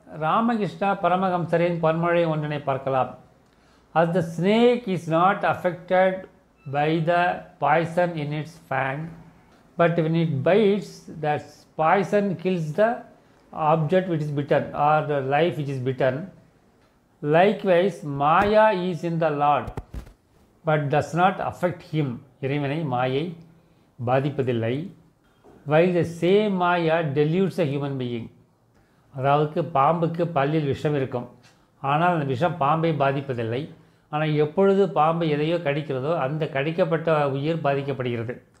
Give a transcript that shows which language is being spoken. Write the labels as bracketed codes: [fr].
[ta] ராமகிருஷ்ணா பரமஹம்சரின் பொன்மொழி ஒன்றினை பார்க்கலாம். [en] As the snake is not affected by the poison in its fang, but when it bites, that poison kills the object which is bitten or the life which is bitten. Likewise, Maya is in the Lord, but does not affect him. [ta] இறைவனை மாயை பாதிப்பதில்லை. [en] While the same Maya deludes a human being. [ta] அதாவது பாம்புக்கு பல்லில் விஷம் இருக்கும், ஆனால் அந்த விஷம் பாம்பை பாதிப்பதில்லை. ஆனால் எப்பொழுது பாம்பு எதையோ கடிக்கிறதோ அந்த கடிக்கப்பட்ட உயிர் பாதிக்கப்படுகிறது.